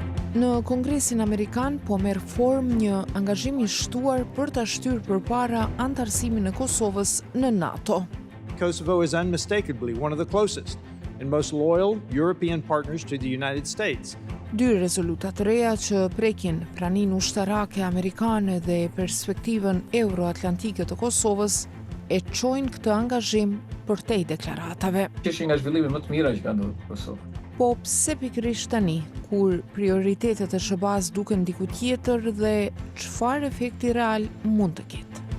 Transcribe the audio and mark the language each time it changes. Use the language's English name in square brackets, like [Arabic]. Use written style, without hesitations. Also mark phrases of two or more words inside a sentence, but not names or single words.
[Albanian] Në Kongresin Amerikan po merr formë një angazhim i shtuar për ta shtyrë përpara antarësimin e Kosovës në NATO. [English] Kosovo is unmistakably one of the closest and most loyal European partners to the United States. [Albanian] Dy rezoluta të reja që prekin praninë ushtarake amerikane dhe perspektivën euroatlantike të Kosovës e çojnë këtë angazhim përtej deklaratave. Kishin nga zhvillime më të mira që ka ndodhur në Kosovë. Po pse pikërisht tani, kur prioritetet e SHBA-s duken diku tjetër dhe çfarë efekti real mund të ketë?